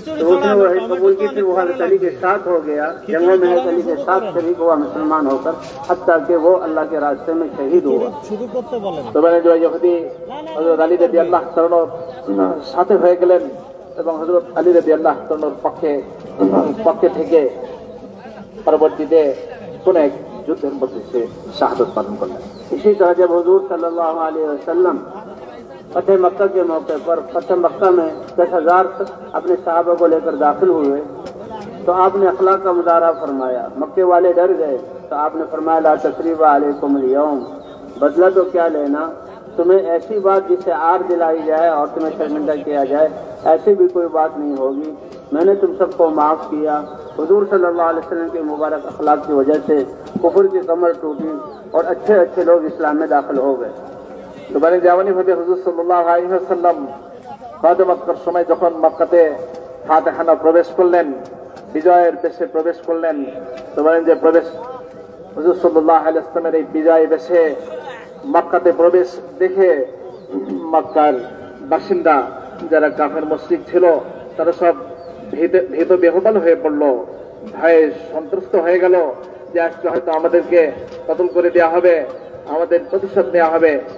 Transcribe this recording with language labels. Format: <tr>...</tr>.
<hi>तो उसने वो कबूल की, फिर वो हज़रत अली के साथ हो गया, जंगों में हज़रत अली के साथ शरीक हुआ मुसलमान होकर, हत्ता कि वो अल्लाह के रास्ते में शहीद हुआ।</hi> <bn>তো বলেন যে ইহুদি হযরত আলী রাদিয়াল্লাহু তাআলার সাথে হয়ে গেলেন এবং হযরত আলী রাদিয়াল্লাহু তাআলার পক্ষে থেকে পরবর্তীতে কোন এক যুদ্ধের মধ্যে সে শাহাদত পালন করলেন।</bn> <hi>इसी तरह जब हुजूर सल्लल्लाहु अलैहि वसल्लम फतेह मक्का के मौके पर फतेह मक्का में 10,000 अपने सहाबा को लेकर दाखिल हुए, तो आपने अखलाक का मुजाहरा फरमाया। मक्के वाले डर गए, तो आपने फरमाया</hi> <ar>ला तसरीबा अलैकुमुल यौम,</ar> <hi>बदला तो क्या लेना, तुम्हें ऐसी बात जिससे आर दिलाई जाए और तुम्हें शर्मिंदा किया जाए, ऐसी भी कोई बात नहीं होगी। मैंने तुम सबको माफ किया। हुजूर सल्लल्लाहु अलैहि वसल्लम के मुबारक अखलाक की वजह से कुफर की कमर टूटी और अच्छे अच्छे लोग इस्लाम में दाखिल हो गए।</hi> <bn>তো বলেন যে এমনইভাবে হুজুর সাল্লাল্লাহু আলাইহি ওয়াসাল্লাম ফাতেহ মক্কার সময় যখন মক্কাতে ফাতেহানা প্রবেশ করলেন, বিজয়ের বেশে প্রবেশ করলেন, তো বলেন যে হুজুর সাল্লাল্লাহু আলাইহি ওয়াসাল্লামের এই বিজয় বেশে মক্কাতে প্রবেশ দেখে মক্কার বাসিন্দা যারা কাফের মুশরিক ছিল তারা সব ভীত বেহুবাল হয়ে পড়ল, ভয়ে সন্ত্রস্ত হয়ে গেল যে আজকে হয়তো আমাদেরকে কতল করে দেওয়া হবে, আমাদের প্রতিশোধ নেওয়া হবে।</bn>